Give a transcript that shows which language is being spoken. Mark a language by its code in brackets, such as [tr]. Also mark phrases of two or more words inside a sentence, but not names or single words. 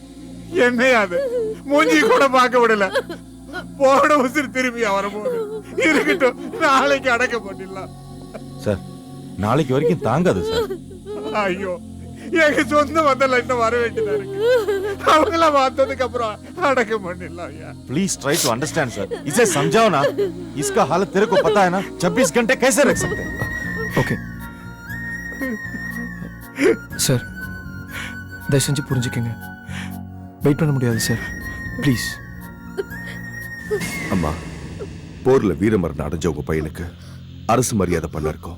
[ta] என்னையா அது? மூஞ்சி கூட பார்க்க விடல. போன உசிர் திரும்பி வரப்போகுது. இருக்கட்டும், நாளைக்கு அடக்கம் பண்ணிடலாம். சார் நாளைக்கு வரைக்கும் தாங்காது சார். ஐயோ, எங்க சொந்த வந்தல இன்னும் வர வேண்டியதா இருக்கு. அவங்களாம் பார்த்ததுக்கு அப்புறம் அடக்கம் பண்ணிடலாம் ஐயா. [en] please try to understand sir. [hi] इसे समझाओ ना. इसका हालत तेरे को पता है ना. 26 घंटे कैसे रख सकते हैं? [ta] ஓகே சார், தயவு செஞ்சு புரிஞ்சுக்கங்க. வெயிட் பண்ண முடியாது சார், ப்ளீஸ். அம்மா, போர்ல வீரமரணம் அடைஞ்ச உங்க பையனுக்கு அரசு மரியாதை பண்ண இருக்கோம்.